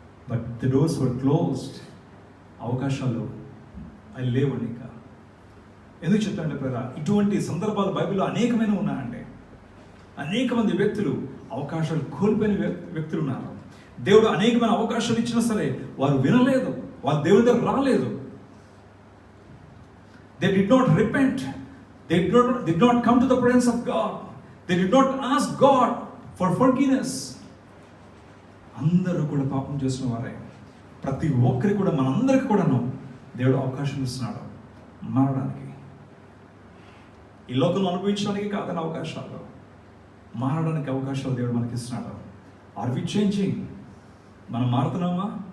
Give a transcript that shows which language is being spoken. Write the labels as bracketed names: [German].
[English] But the doors were closed. [Telugu] అవకాశాలు అవి లేవండి ఇంకా. ఎందుకు చెప్తాంటే ప్రేరా, ఇటువంటి సందర్భాలు బైబిల్లో అనేకమైన ఉన్నాయండి. అనేక మంది వ్యక్తులు అవకాశాలు కోల్పోయిన వ్యక్తులు ఉన్నారు. దేవుడు అనేకమైన అవకాశాలు ఇచ్చినా సరే వారు వినలేదు, వారు దేవుని దగ్గర రాలేదు. [English] They did not repent. They did not come to the presence of God. They did not ask God for forgiveness. [Telugu] అందరూ కూడా పాపం చేసిన వారే. ప్రతి ఒక్కరికి కూడా, మనందరికి కూడాను దేవుడు అవకాశం ఇస్తున్నాడు మారడానికి. ఈ లోకంలో అనుభవించడానికి కాదని అవకాశాలు, మారడానికి అవకాశాలు దేవుడు మనకి ఇస్తున్నాడు. [English] Are we changing? [Telugu] మనం మారుతున్నామా?